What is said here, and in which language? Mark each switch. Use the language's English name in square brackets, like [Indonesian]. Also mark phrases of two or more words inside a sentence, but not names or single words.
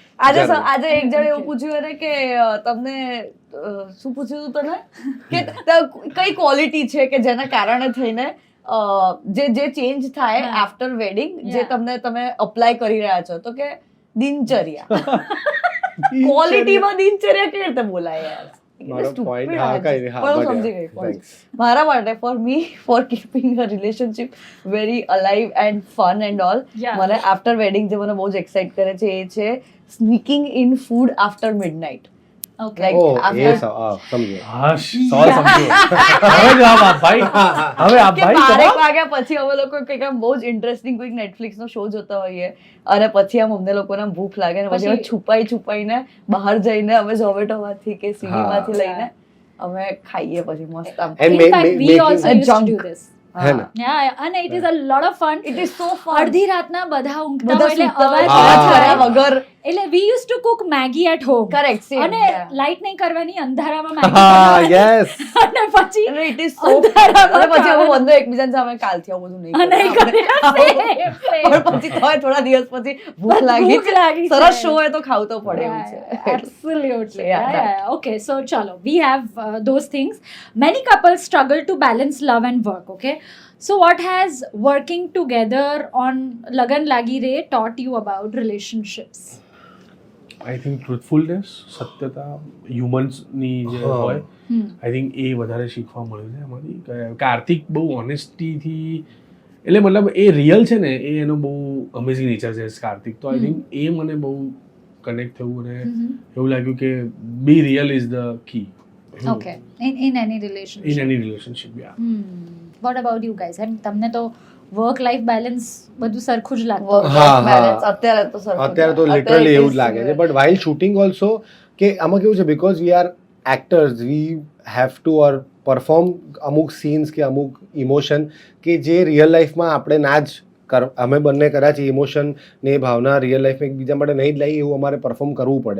[Gujarati] આજે એક જણે એવું પૂછ્યું એને કે તમને શું પૂછ્યું હતું તને કે કઈ ક્વોલિટી છે કે જેના કારણે થઈને જે ચેન્જ થાય હા. [English] after wedding, જે Yeah. [Gujarati] તમે અપ્લાય કરી રહ્યા છો, તો કે દિનચર્યા. ક્વોલિટીમાં દિનચર્યા કેવી રીતે બોલાય યાર? મારો [English] Stupid point, [Gujarati] હા, વાત છે. કઈ નહીં, હા, પણ હું [English] but [Gujarati] સમજી [English] yeah, [Gujarati] ગઈ point. [English] thanks. [Gujarati] મારા માટે [English] for me, for keeping a relationship very alive and fun and all, Yeah. [Gujarati] મને [English] after wedding [Gujarati] જે મને બહુ જ એક્સાઇટ કરે છે એ છે [English] sneaking in food after midnight. ઓકે. Like, Oh, after- [Gujarati] સમજો. હાશ, સવાલ સમજો. હવે જવાબ આપ ભાઈ, હવે આપ કે ભાઈ 12 જવાબ. વાગ્યા પછી અમે લોકો કંઈક આમ બહુ જ ઇન્ટરેસ્ટિંગ કોઈક નેટફ્લિક્સ નો શો જોતા હોઈએ અને પછી આમ અમને લોકોને આમ ભૂખ લાગે ને પછી પછી- અમે છુપાઈને બહાર જઈને અમે ઝોમેટો માંથી કે સ્વીગી હા. માંથી લઈને અમે ખાઈએ પછી મસ્ત આમ. [English] And In fact, we making- also used to junk. do this. [Gujarati] હે ને? [English] Yeah, and it is a lot of fun. It is so fun. [Gujarati] અડધી રાતના બધા ઊંઘતા બધા હોય એટલે સૂતા હોય, અવાજ અવાજ કરે કર્યા વગર એટલે [English] we use to cook Maggi at home correct same [Gujarati] અને લાઈટ નહીં કરવાની અંધારામાં મેગી હા બનાવવાની. [English] યસ [Gujarati] અને પછી [English] it is so [Gujarati] અંધારામાં અને પછી ખાવાનું. હું બંધો એકબીજાને સામે કાલથી આવું બધું નહીં નહીં કરું. કરે. પણ પછી થોડા દિવસ પછી ભૂખ લાગી ભૂખ લાગી સરસ છે. શો હોય તો ખાવું તો પડે એવું છે [English] Absolutely. Yeah, that. Okay, so chalo, we have those things. Many couples struggle to balance love and work. Okay, so what has working together on Lagan Lagi Re taught you about relationships? I think truthfulness, [Gujarati] સત્યતા, હ્યુમન્સની જે હા. હોય Hmm. [English] I think [Gujarati] એ વધારે શીખવા મળ્યું છે એમાંથી કાર્તિક બહુ ઓનેસ્ટીથી, એટલે મતલબ એ રિયલ છે ને, એ એનો બહુ [English] amazing nature [Gujarati] છે કાર્તિક. તો [English] I think [Gujarati] એ મને બહુ કનેક્ટ થયું અને એવું લાગ્યું કે [English] be real is the key Okay, in any relationship. in any relationship. What about you guys? [Gujarati] એમ તમને તો [English] work life balance [Gujarati] બધું સરખું જ લાગતું. [English] Work [Gujarati] હા, [English] balance [Gujarati] હા. અત્યારે તો સરખું અત્યારે તો છે. લિટરલી [English] it [Gujarati] એવું [English] is [Gujarati] જ લાગે છે. [English] similar. but while shooting also [Gujarati] કે આમાં કેવું છે, [English] because we are actors, we have to or perform [Gujarati] અમુક સીન્સ કે અમુક ઇમોશન કે જે રિયલ લાઈફમાં આપણે ના જ અમે બંને કદાચ ઇમોશન ને એ ભાવના રિયલ લાઈફમાં એકબીજા માટે નહીં જ લાવી એવું અમારે પરફોર્મ કરવું પડે.